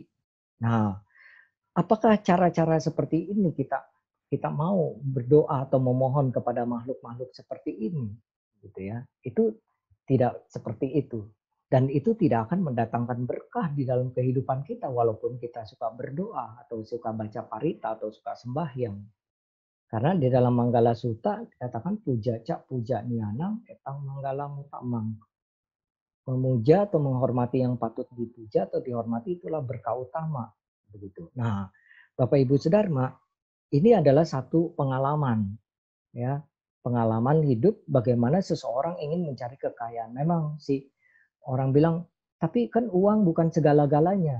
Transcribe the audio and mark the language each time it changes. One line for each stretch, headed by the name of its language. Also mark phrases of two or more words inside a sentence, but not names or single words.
Indonesian: Nah, apakah cara-cara seperti ini kita mau berdoa atau memohon kepada makhluk-makhluk seperti ini, gitu ya? Itu tidak seperti itu. Dan itu tidak akan mendatangkan berkah di dalam kehidupan kita walaupun kita suka berdoa atau suka baca parita atau suka sembahyang. Karena di dalam Manggala Sutta dikatakan
Pali: puja cak puja nianang etang manggala mutamang.
Indonesian: Memuja atau menghormati yang patut dipuja atau dihormati itulah berkah utama. Begitu. Nah, Bapak Ibu Sedharma, ini adalah satu pengalaman, ya, pengalaman hidup bagaimana seseorang ingin mencari kekayaan. Memang sih orang bilang, tapi kan uang bukan segala-galanya.